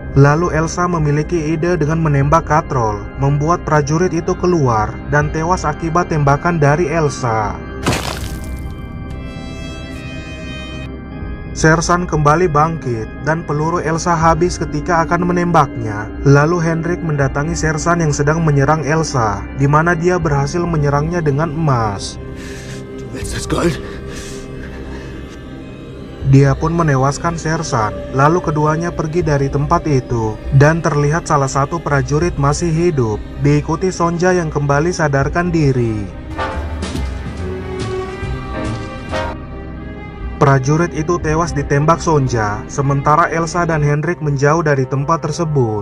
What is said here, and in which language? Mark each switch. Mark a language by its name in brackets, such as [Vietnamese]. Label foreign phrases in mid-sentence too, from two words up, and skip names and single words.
[Indonesian] Lalu Elsa memiliki ide dengan menembak katrol, membuat prajurit itu keluar dan tewas akibat tembakan dari Elsa. Sersan kembali bangkit dan peluru Elsa habis ketika akan menembaknya. Lalu Hendrik mendatangi Sersan yang sedang menyerang Elsa, di mana dia berhasil menyerangnya dengan emas. [German] Du willst das Gold? [Indonesian] Dia pun menewaskan Sersan, lalu keduanya pergi dari tempat itu, dan terlihat salah satu prajurit masih hidup, diikuti Sonja yang kembali sadarkan diri. Prajurit itu tewas ditembak Sonja, sementara Elsa dan Hendrik menjauh dari tempat tersebut.